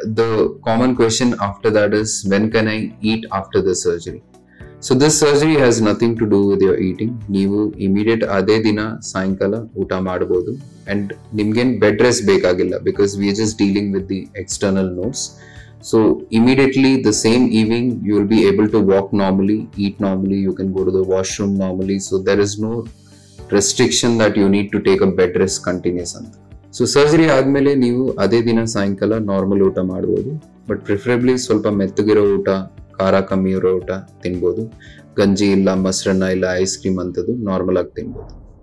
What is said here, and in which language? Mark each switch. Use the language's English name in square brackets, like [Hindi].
[English] The common question after that is when can I eat after the surgery. So this surgery has nothing to do with your eating. [Kannada] ನೀವು immediate ಅದೇ ದಿನ ಸಾಯಂಕಾಲ ಊಟ ಮಾಡಬಹುದು and ನಿಮ್ಗೇನ್ bed rest ಬೇಕಾಗಿಲ್ಲ, [English] Because we are just dealing with the external notes. So immediately the same evening you will be able to walk normally, eat normally, you can go to the washroom normally. So there is no restriction that you need to take a bed rest continuous [Kannada] anta. So surgery ಆದ್ಮೇಲೆ ನೀವು ಅದೇ ದಿನ ಸಾಯಂಕಾಲ normal ಊಟ ಮಾಡಬಹುದು, but preferably ಸ್ವಲ್ಪ ಮೆತ್ತಗಿರೋ ಊಟ, ಖಾರ ಕಮ್ಮಿ ಇರೋ ಊಟ ತಿನ್ಬೋದು. ಗಂಜಿ ಇಲ್ಲ, ಮೊಸರನ್ನ ಇಲ್ಲ, ಐಸ್ ಕ್ರೀಮ್ ಅಂತದ್ದು ನಾರ್ಮಲ್ ಆಗಿ ತಿನ್ಬೋದು.